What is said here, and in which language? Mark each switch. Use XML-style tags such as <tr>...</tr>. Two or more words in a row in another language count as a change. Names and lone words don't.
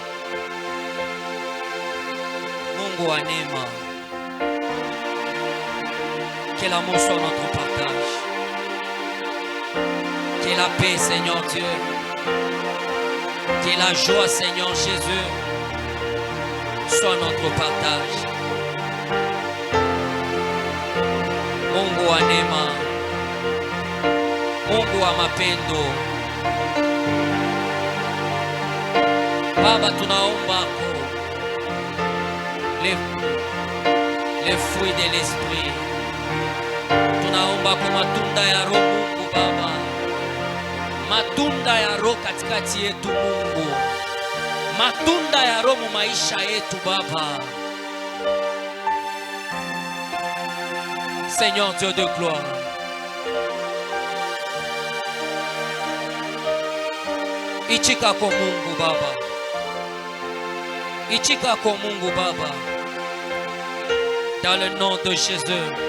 <sw>Mungu wa neema.</sw> <fr>Que l'amour soit notre partage. Que la paix, Seigneur Dieu. Que la joie, Seigneur Jésus, soit notre partage.</fr> <sw>Mungu wa neema. Mungu wa mapendo. Baba, tunaomba</sw> <fr>les fruits de l'esprit.</fr> <sw>Tunaomba kwa matunda ya Roho Mungu Baba. Matunda ya Roho katikati yetu Mungu. Matunda ya Roho maisha yetu Baba.</sw> <fr>Seigneur Dieu de gloire.</fr> <sw>Ichika kwa Mungu Baba. Ichika kwa Mungu Baba.</sw> <fr>Dans le nom de Jésus.</fr>